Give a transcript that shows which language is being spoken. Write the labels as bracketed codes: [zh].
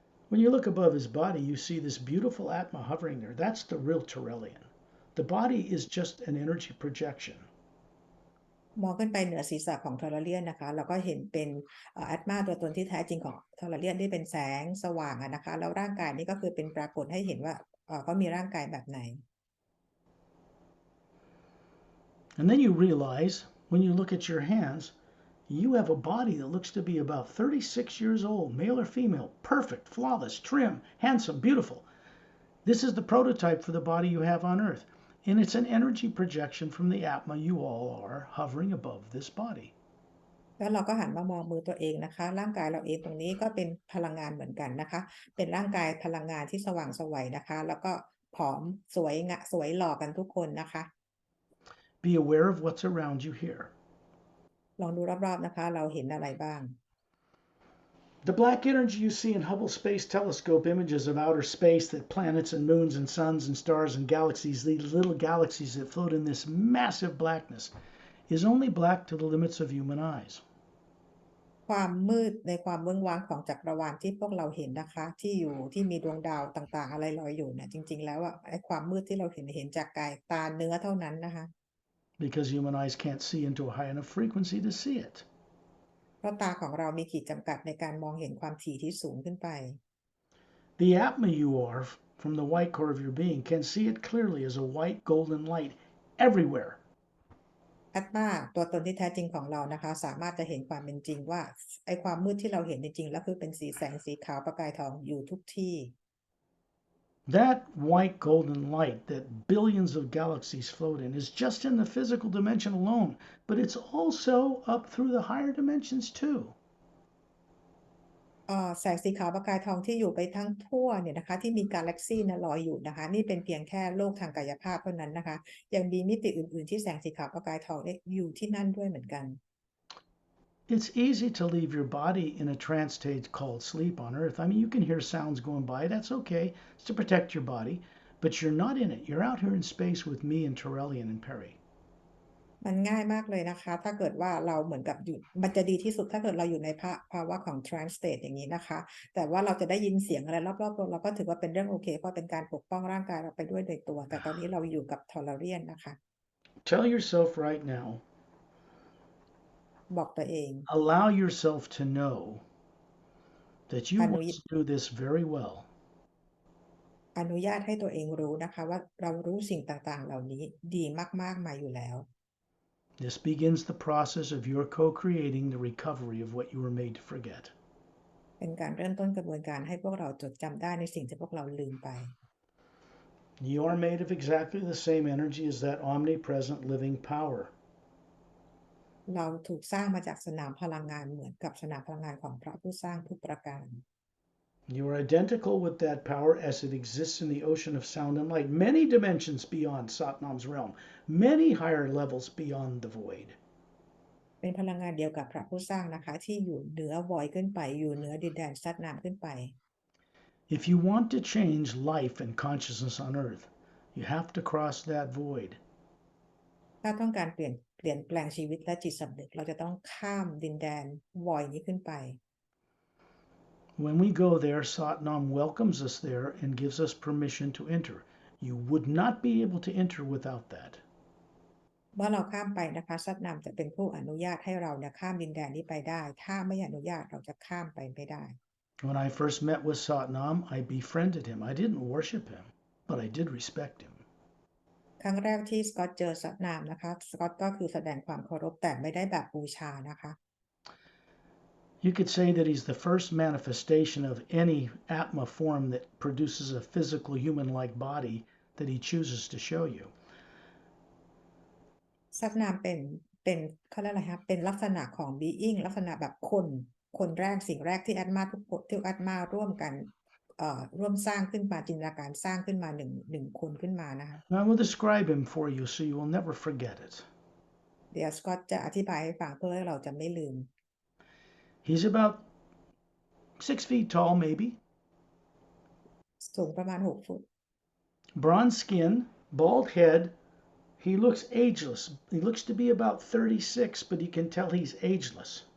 [en] When you look above his body, you see this beautiful Atma hovering there. That's the real Turellian. The body is just an energy projection. [th] มองขึ้นไปเหนือศีรษะของทอร์เรียนนะคะเราก็เห็นเป็นแอตมาตัวตนที่แท้จริงของทอร์เรียนที่เป็นแสงสว่างนะคะแล้วร่างกายนี้ก็คือเป็นปรากฏให้เห็นว่าเขามีร่างกายแบบไหน [en] And then you realize when you look at your hands, you have a body that looks to be about 36 years old, male or female, perfect, flawless, trim, handsome, beautiful. This is the prototype for the body you have on Earth. And it's an energy projection from the Atma you all are hovering above this body. [th] แล้วเราก็หันมามองมือตัวเองนะคะร่างกายเราเองตรงนี้ก็เป็นพลังงานเหมือนกันนะคะเป็นร่างกายพลังงานที่สว่างไสวนะคะแล้วก็ผอมสวยหล่อกันทุกคนนะคะ [en] Be aware of what's around you here. [th] ลองดูรอบๆนะคะเราเห็นอะไรบ้าง [en] The black energy you see in Hubble Space Telescope images of outer space, that planets and moons and suns and stars and galaxies, these little galaxies that float in this massive blackness, is only black to the limits of human eyes. [th] ความมืดในความเบื้องว้างของจักรวาลที่พวกเราเห็นนะคะที่มีดวงดาวต่างๆอะไรลอยอยู่เนี่ยจริงๆแล้วอ่ะไอ้ความมืดที่เราเห็นจากกายตาเนื้อเท่านั้นนะคะ [en] Because human eyes can't see into a high enough frequency to see it. [th] เพราะตาของเรามีขีดจำกัดในการมองเห็นความถี่ที่สูงขึ้นไป [en] The Atma you are, from the white core of your being, can see it clearly as a white golden light everywhere. [th] อัตมาตัวตนที่แท้จริงของเรานะคะสามารถจะเห็นความเป็นจริงว่าไอ้ความมืดที่เราเห็นจริงๆแล้วคือเป็นแสงสีขาวประกายทองอยู่ทุกที่ [en] That white golden light that billions of galaxies float in is just in the physical dimension alone, but it's also up through the higher dimensions too. [th] แสงสีขาวประกายทองที่อยู่ไปทั้งทั่วเนี่ยนะคะที่มีกาแล็กซีเนี่ยลอยอยู่นะคะนี่เป็นเพียงแค่โลกทางกายภาพเท่านั้นนะคะยังมีมิติอื่นๆที่แสงสีขาวประกายทองเนี่ยอยู่ที่นั่นด้วยเหมือนกัน [en] It's easy to leave your body in a trance state called sleep on Earth. I mean, you can hear sounds going by. That's okay. It's to protect your body. But you're not in it. You're out here in space with me and Torellian and Pari. [th] มันง่ายมากเลยนะคะถ้าเกิดว่าเราเหมือนกับอยู่มันจะดีที่สุดถ้าเกิดเราอยู่ในภาวะของ trance state อย่างนี้นะคะแต่ว่าเราจะได้ยินเสียงอะไรรอบๆตัวเราก็ถือว่าเป็นเรื่องโอเคเพราะเป็นการปกป้องร่างกายเราไปด้วยโดยตัวแต่ตอนนี้เราอยู่กับทอร์เรียนนะคะ [en] Tell yourself right now, [th] บอกตัวเอง [en] allow yourself to know that you [th] อนุ [en] once knew this very well. [th] อนุญาตให้ตัวเองรู้นะคะว่าเรารู้สิ่งต่างๆเหล่านี้ดีมากๆมาอยู่แล้ว [en] This begins the process of your co-creating the recovery of what you were made to forget. [th] เป็นการเริ่มต้นกระบวนการให้พวกเราจดจำได้ในสิ่งที่พวกเราลืมไป [en] You are made of exactly the same energy as that omnipresent living power. [th] เราถูกสร้างมาจากสนามพลังงานเหมือนกับสนามพลังงานของพระผู้สร้างทุกประการ [en] You are identical with that power as it exists in the ocean of sound and light, many dimensions beyond Satnam's realm, many higher levels beyond the void. [th] เป็นพลังงานเดียวกับพระผู้สร้างนะคะที่อยู่เหนือวอยขึ้นไปอยู่เหนือดินแดนซัดน้ำขึ้นไป [en] If you want to change life and consciousness on Earth, you have to cross that void. [th] ถ้าต้องการเปลี่ยนแปลงชีวิตและจิตสำนึกเราจะต้องข้ามดินแดนวอยนี้ขึ้นไป [en] When we go there, Satnam welcomes us there and gives us permission to enter. You would not be able to enter without that. [th] เมื่อเราข้ามไปนะคะซัดน้ำจะเป็นผู้อนุญาตให้เราเนี่ยข้ามดินแดนนี้ไปได้ถ้าไม่อนุญาตเราจะข้ามไปไม่ได้ [en] When I first met with Satnam, I befriended him. I didn't worship him, but I did respect him. [th] ครั้งแรกที่สกอตเจอซัดน้ำนะคะสกอตก็คือแสดงความเคารพแต่ไม่ได้แบบบูชานะคะ [en] You could say that he's the first manifestation of any Atma form that produces a physical human-like body that he chooses to show you. [th] ซัดน้ำเป็นเขาเรียกอะไรคะเป็นลักษณะของ being ลักษณะแบบคนแรกสิ่งแรกที่แอดมาทุกคนที่แอดมาร่วมกันร่วมสร้างขึ้นมาจินตนาการสร้างขึ้นมาหนึ่งคนขึ้นมานะคะ [en] Now, I will describe him for you so you will never forget it. [th] เดี๋ยวสกอตจะอธิบายให้ฟังเพื่อให้เราจะไม่ลืม [en] He's about 6 feet tall, maybe. [th] สูงประมาณ6 ฟุต [en] Bronze skin, bald head. He looks ageless. He looks to be about 36, but you can tell he's ageless.